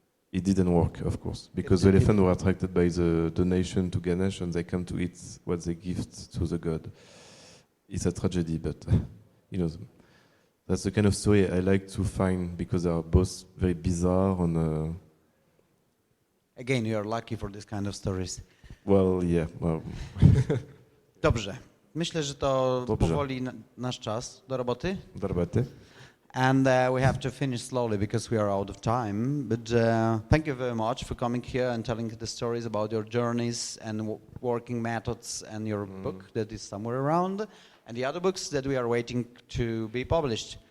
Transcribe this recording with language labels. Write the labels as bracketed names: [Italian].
[English] It didn't work, of course, because the elephants were attracted by the donation to Ganesh, and they come to eat what they give to the god. It's a tragedy, but that's the kind of story I like to find, because they are both very bizarre and. Again, you are lucky for this kind of stories. Well, yeah. Well. [Polish] Dobrze. Myślę, że to powoli nasz czas do roboty. Do roboty. [English] And we have to finish slowly because we are out of time. But thank you very much for coming here and telling the stories about your journeys and working methods and your book that is somewhere around, and the other books that we are waiting to be published.